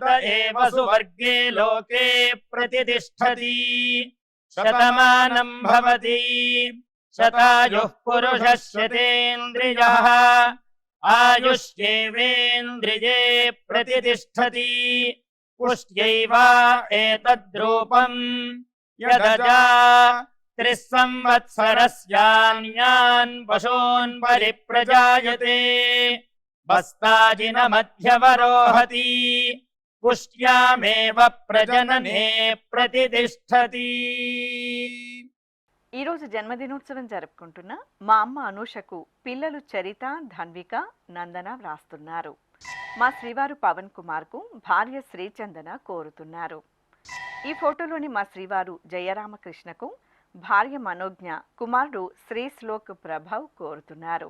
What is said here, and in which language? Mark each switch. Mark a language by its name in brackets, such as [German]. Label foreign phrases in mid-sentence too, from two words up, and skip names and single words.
[Sanskrit] ఏవ సువర్గే లోకే ప్రతిష్ఠతి శతమానం భవతి శతాయుః పురుషः శతేంద్రియః ఆయుష్యేవేంద్రియే ప్రతిష్ఠతి पुष्ट्यैव एतद्रूपं यदजा 3 संवत्सरस्यान्यान् पशून् परिप्रजायते बस्ताजिनमध्यवरोहति पुष्ट्यामेव प्रजनने प्रतिष्ठति। [Telugu] ఈరోజు జన్మదినోత్సవం జరుపుకుంటున్న మా అమ్మ అనూషకు పిల్లలు చరిత, ధన్విక, నందన వ్రాస్తున్నారు. మా శ్రీవారు పవన్ కుమార్కు భార్య శ్రీచందన కోరుతున్నారు. ఈ ఫోటోలోని మా శ్రీవారు జయరామకృష్ణకు భార్య మనోజ్ఞ, కుమారుడు శ్రీశ్లోక్ ప్రభవ్ కోరుతున్నారు.